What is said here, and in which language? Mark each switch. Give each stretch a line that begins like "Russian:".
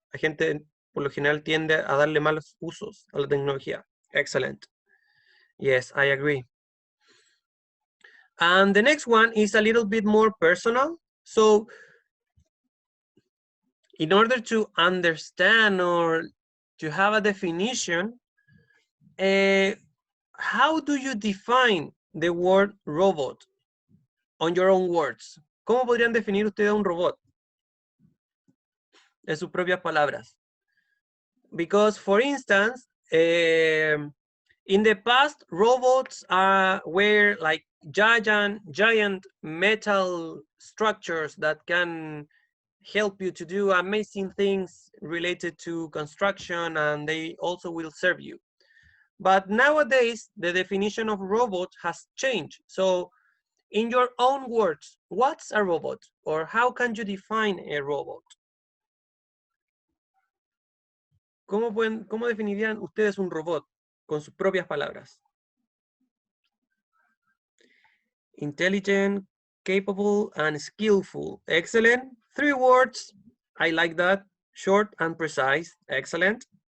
Spanish: La gente por lo general tiende a darle malos usos a la tecnología.
English: Excellent. Yes, I agree. And the next one is a little bit more personal. So in order to understand or to have a definition, how do you define the word robot on your own words?
Spanish: ¿Cómo podrían definir ustedes un robot? En sus propias palabras.
English: Because, for instance, in the past, robots were like giant metal structures that can help you to do amazing things related to construction, and they also will serve you. But nowadays, the definition of robot has changed. So in your own words, what's a robot? Or how can you define a robot?
Spanish: ¿Cómo definirían ustedes un robot con sus propias palabras?
English: Intelligent, capable, and skillful. Excellent. 3 words. I like that. Short and precise. Excellent.